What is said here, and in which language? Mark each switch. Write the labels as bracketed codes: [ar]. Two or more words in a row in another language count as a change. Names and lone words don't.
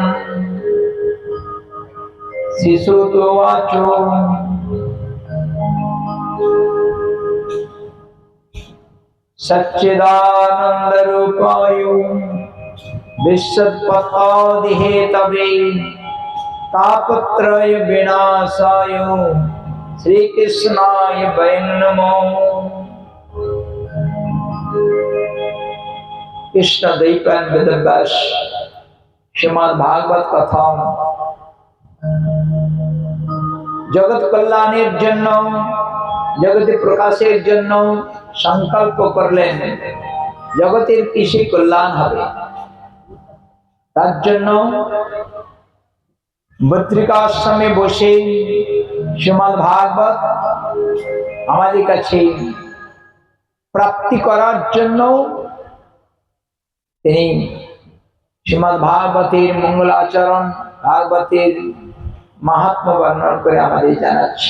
[sa] श्रीसूत उवाच सच्चिदानन्दरूपाय विश्वोत्पत्त्यादिहेतवे तापत्रय विनाशाय श्रीकृष्णाय वयं नमः। [bn] কৃষ্ণ দ্বৈপায়ন বেদব্যাস শ্রীমদ্ ভাগবত কথা জগত কল্যাণের জন্য জগতে প্রকাশের জন্য সংকল্প করলেন জগতের কিসে কল্যাণ হবে তার জন্য বদ্রিকাশ্রমে বসে শ্রীমদ্ ভাগবত আমাদের কাছে প্রাপ্তি করার জন্য তিনি শ্রীমদ্ ভাগবতের মঙ্গলাচরণ ভাগবতের মাহাত্ম্য বর্ণনা করে আমাদের জানাচ্ছি।